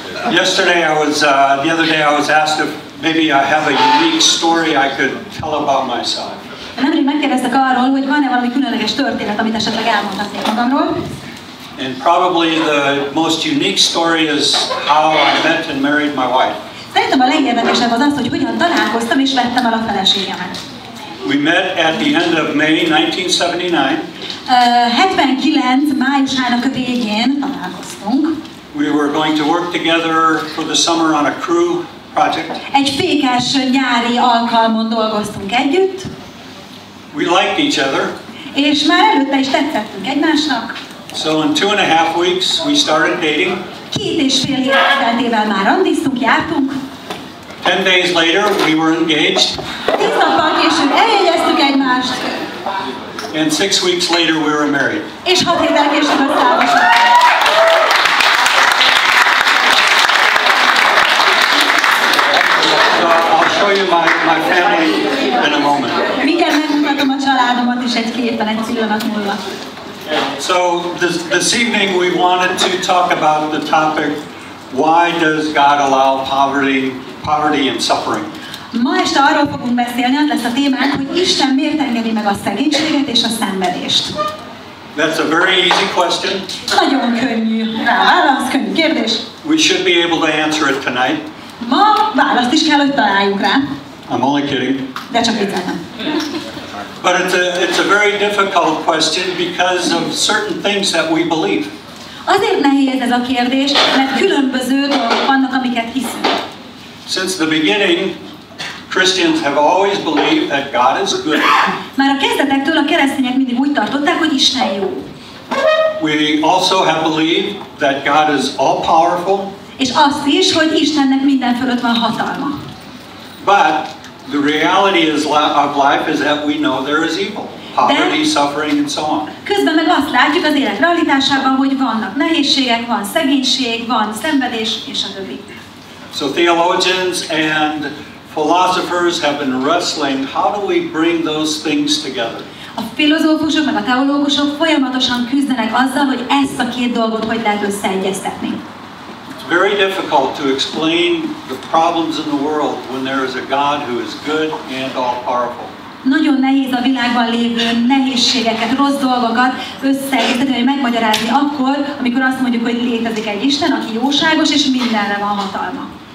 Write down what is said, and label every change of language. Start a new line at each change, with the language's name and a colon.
English: Yesterday the other day I was asked if maybe I have a unique story I could tell about myself.
Hungarian: Nemrég megkérdeztek arról, hogy van-e valami különleges történet, amit esetleg elmondhatnék magamról.
English: And probably the most unique story is how I met and married my wife.
Hungarian: Szerintem a legérdekesebb az az, hogy hogyan találkoztam és vettem el a feleségemet.
English: We met at the end of May 1979.
Hungarian: 79. májusának a végén találkoztunk.
English: We were going to work together for the summer on a crew project.
Hungarian: Egy fékes nyári alkalmon dolgoztunk együtt.
English: We liked each other.
Hungarian: És már előtte is tetszettünk egymásnak.
English: So in 2.5 weeks we started dating.
Hungarian: 2,5 hét elteltével már randiztunk, jártunk.
English: 10 days later we were engaged.
Hungarian: 10 nappal később eljegyeztük egymást.
English: And 6 weeks later we were married.
Hungarian: És 6 héttel később összeházasodtunk.
English: I'll show you my family in a moment.
Hungarian: Mindjárt megmutatom a családomat is egy képen, egy pillanat múlva.
English: So this evening we wanted to talk about the topic, why does God allow poverty and suffering?
Hungarian: Ma este arról fogunk beszélni, az lesz a témánk, hogy Isten miért engedi meg a szegénységet és a szenvedést.
English: That's a very easy question.
Hungarian: Nagyon könnyű válasz, könnyű kérdés.
English: We should be able to answer it tonight.
Hungarian: Ma választ is kell, hogy találjunk rá.
English: I'm only kidding.
Hungarian: De csak vicceltem.
English: But it's a very difficult question because of certain things that we believe.
Hungarian: Azért nehéz ez a kérdés, mert különböző dolgok vannak, amiket hiszünk.
English: Since the beginning, Christians have always believed that God is good.
Hungarian: Már a kezdetektől a keresztények mindig úgy tartották, hogy Isten jó.
English: We also have believed that God is all powerful.
Hungarian: És azt is, hogy Istennek minden fölött van hatalma.
English: But the reality of life is that we know there is evil, poverty, suffering, and so on.
Hungarian: Közben meg azt látjuk az élet realitásában, hogy vannak nehézségek, van szegénység, van szenvedés, és a többi.
English: So theologians and philosophers have been wrestling, how do we bring those things together?
Hungarian: A filozófusok meg a teológusok folyamatosan küzdenek azzal, hogy ezt a két dolgot hogy lehet összeegyeztetni.
English: It's very difficult to explain the problems in the world when there is a God who is good and all powerful.
Hungarian: Nagyon nehéz a világban lévő nehézségeket, rossz dolgokat összeegyeztetni, vagy megmagyarázni akkor, amikor azt mondjuk, hogy létezik egy Isten, aki jóságos és mindenre van hatalma.